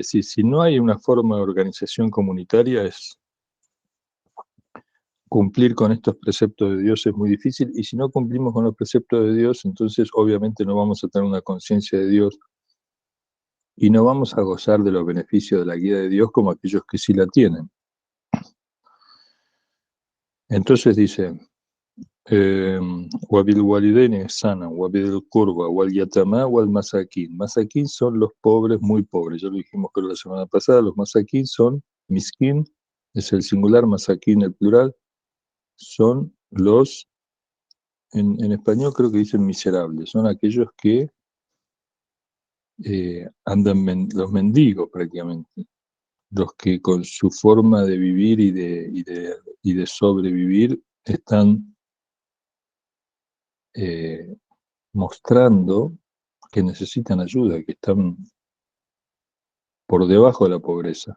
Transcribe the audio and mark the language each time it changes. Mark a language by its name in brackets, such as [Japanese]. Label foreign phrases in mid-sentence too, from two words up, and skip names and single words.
[Spanish] Si no hay una forma de organización comunitaria, cumplir con estos preceptos de Dios es muy difícil, y si no cumplimos con los preceptos de Dios, entonces obviamente no vamos a tener una conciencia de Dios y no vamos a gozar de los beneficios de la guía de Dios como aquellos que sí la tienen. Entonces dice, [Arabic] وبالوالدين إحسانا وبالقربى واليتامى والمساكين. [Spanish] Masakin son los pobres, muy pobres. Ya lo dijimos creo la semana pasada, los masakin son, miskin es el singular, masakin el plural, son los, en español creo que dicen miserables, son aquellos que andan, los mendigos prácticamente, los que con su forma de vivir y de sobrevivir están mostrando que necesitan ayuda, que están por debajo de la pobreza.